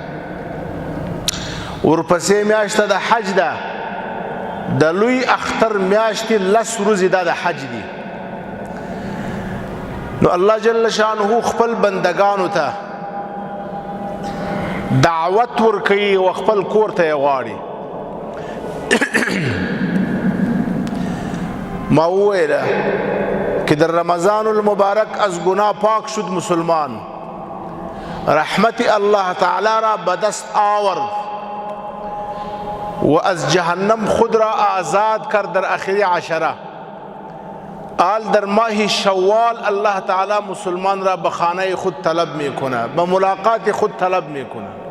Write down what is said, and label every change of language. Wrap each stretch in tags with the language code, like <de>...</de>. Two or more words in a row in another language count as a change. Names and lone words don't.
<ps>ورپسې میاشت د حج ده، د لوی اختر میاشتې 10 ورځې دا د حج دي. نو الله جل شانه خپل بندگانو ته دعوت ورکوي او خپل کور ته غواړي.</ps> <fa>ما وویله که در رمضان المبارک از گناه پاک شد مسلمان، رحمت الله تعالی را به دست آورد و از جهنم خود را آزاد کرد در آخری عشره. آل در ماه شوال الله تعالی مسلمان را به خانه خود طلب میکنه، به ملاقات خود طلب میکنه.</fa>